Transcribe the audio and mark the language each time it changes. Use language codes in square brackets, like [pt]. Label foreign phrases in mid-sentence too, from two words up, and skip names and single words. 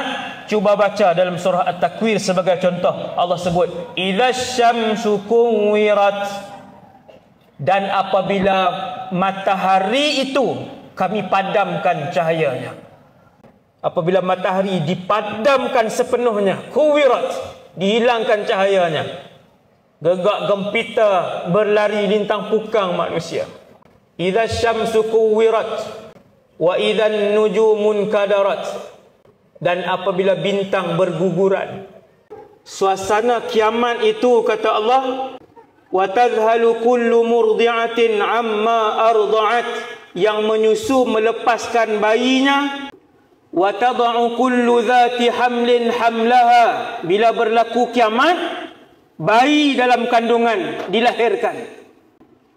[ms] Cuba baca dalam surah At-Takwir sebagai contoh. Allah sebut, [ar] إذا الشمس كورت, [ms] dan apabila matahari itu kami padamkan cahayanya. Apabila matahari dipadamkan sepenuhnya, kuwirat, dihilangkan cahayanya, gegak gempita berlari lintang pukang manusia. [ar] إذا الشمس كورت وإذا النجوم انكدرت, [ms] dan apabila bintang berguguran. Suasana kiamat itu, kata Allah, [ar] وتذهل كل مرضعة عما أرضعت, [ms] yang menyusu melepaskan bayinya. [ar] وتضع كل ذات حمل حملها, [ms] bila berlaku kiamat, bayi dalam kandungan dilahirkan.